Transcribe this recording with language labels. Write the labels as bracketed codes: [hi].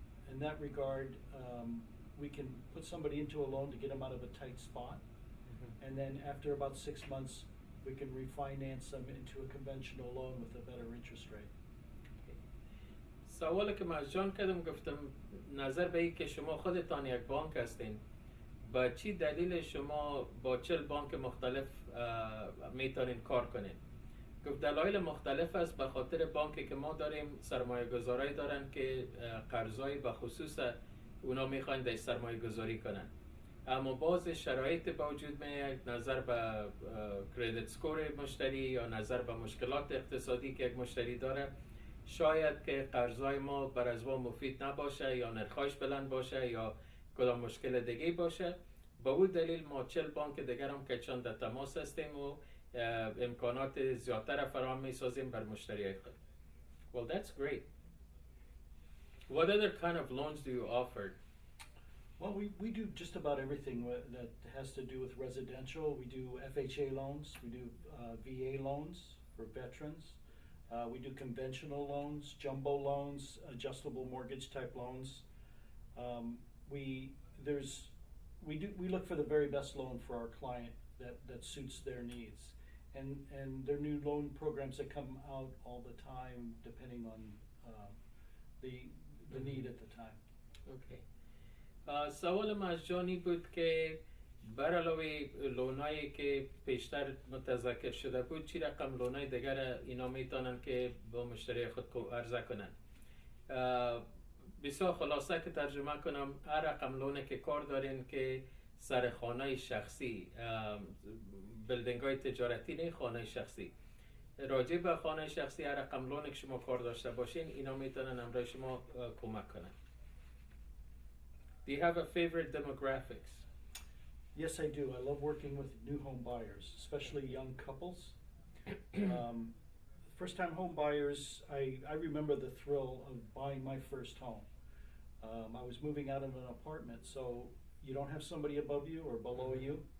[en] In that regard, we can put somebody into a loan to get them out of a tight spot. And then after about 6 months, we can refinance them into a conventional loan with a better interest rate. [fa] سوالی که من از جان کردم گفتم نظر به این که شما خودتان یک بانک هستین، با چی دلیل شما با 40 بانک مختلف میتونین کار کنین؟ گفت دلایل مختلف است. به خاطر بانکی که ما داریم سرمایه گذارایی دارن که قرضای به خصوص اونا میخواین در سرمایه گذاری کنن، اما باز شرایط با وجود میاد، نظر به کردیت سکور مشتری یا نظر به مشکلات اقتصادی که یک مشتری داره، شاید که قرضای ما بر از ما مفید نباشه یا نرخش بلند باشه یا کدام مشکل دیگه باشه. با اون دلیل ما 40 بانک دیگر هم که چند در تماس هستیم و امکانات زیادتر فراهم میسازیم بر مشتریای خود. [en] Well, that's great. What other kind of loans do you offer? Well, we do just about everything that has to do with residential. We do FHA loans, we do VA loans for veterans, we do conventional loans, jumbo loans, adjustable mortgage type loans. We look for the very best loan for our client that suits their needs. And there are new loan programs that come out all the time depending on the need at the time. [fa] اوکی. سوال ما از جانی بود که بر علاوه لونایی که پیشتر متذکر شده بود چی رقم لونای دیگر اینا میتونن که با مشتری خود عرضه کنن. بسیار خلاصه که ترجمه کنم، هر رقم لونه که کار دارین که سر خانه شخصی، بلدنگ های تجارتی نه، خانه شخصی، راجع به خانه شخصی هر رقم لونه که شما کار داشته باشین اینا میتونن امرای شما کمک کنن. [en] Do you have a favorite demographics? Yes, I do. I love working with new home buyers, especially young couples. First-time home buyers, I remember the thrill of buying my first home. I was moving out of an apartment, so you don't have somebody above you or below you.